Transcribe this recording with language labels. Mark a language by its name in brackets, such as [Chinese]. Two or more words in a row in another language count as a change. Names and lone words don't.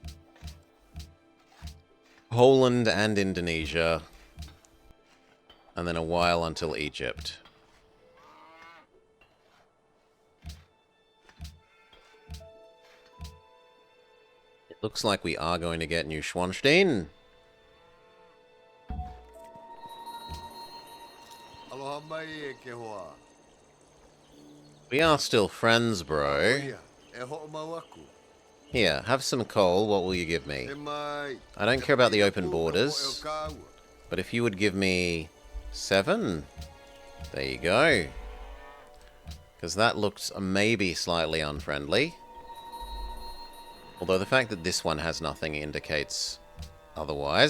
[English] Poland and Indonesia. And then a while until Egypt. It looks like we are going to get New Schwanstein. [Hawaiian] Aloha mai e ke hoa. [English] We are still friends, bro. [Hawaiian] Ia, e ho'o mau aku. [English] Here, have some coal. What will you give me? [Hawaiian] E mai. [English] I don't care about the open borders. But if you would give me 7, there you go. Because that looks maybe slightly unfriendly. Although the fact that this one has nothing indicates otherwise.